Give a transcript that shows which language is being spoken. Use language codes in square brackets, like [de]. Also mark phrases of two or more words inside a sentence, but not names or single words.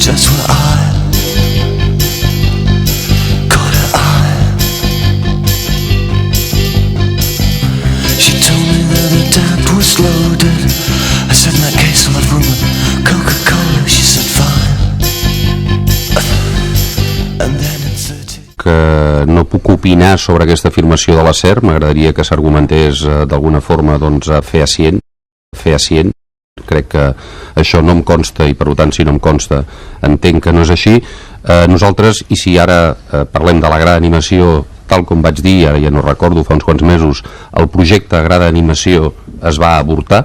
[en] That's where I caught her eye. She told me that her dad was loaded. I said, in that case I'll have rum and Coca-Cola. She said, fine. And then in 30... [ca] Que no puc opinar sobre aquesta afirmació de la SER, m'agradaria que s'argumentés d'alguna forma fehacient. Crec que això no em consta i per tant si no em consta entenc que no és així. Nosaltres, i si ara parlem de la Gra d'Animació, tal com vaig dir, ara ja no recordo, fa uns quants mesos, el projecte Gra d'Animació es va avortar.